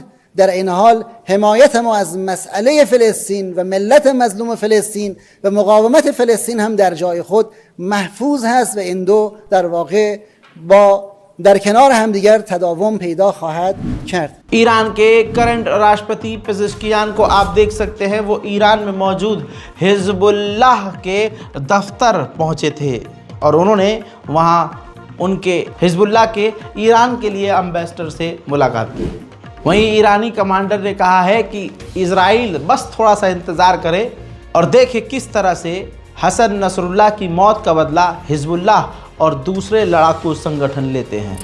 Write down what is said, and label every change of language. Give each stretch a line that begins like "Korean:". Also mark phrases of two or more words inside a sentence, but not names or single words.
Persian: در این حال حمایت ما از مسئله فلسطین و ملت مظلوم فلسطین و مقاومت فلسطین هم در جای خود محفوظ هست و این دو در واقع در کنار همدیگر تداوم پیدا خواهد کرد.
Hindi: ईरान के करंट राष्ट्रपति पेज़ेश्कियान को आप देख सकते हैं, वो ईरान में मौजूद हिजबुल्लाह के दफ्तर पहुंचे थे और उन्होंने वहां उनके हिजबुल्लाह के ईरान के लिए एम्बेसडर से मुलाकात की। वहीं ईरानी कमांडर ने कहा है कि इजराइल बस थोड़ा सा इंतज़ार करे और देखे किस तरह से हसन नसरुल्लाह की मौत का बदला हिजबुल्लाह और दूसरे लड़ाकू संगठन लेते हैं।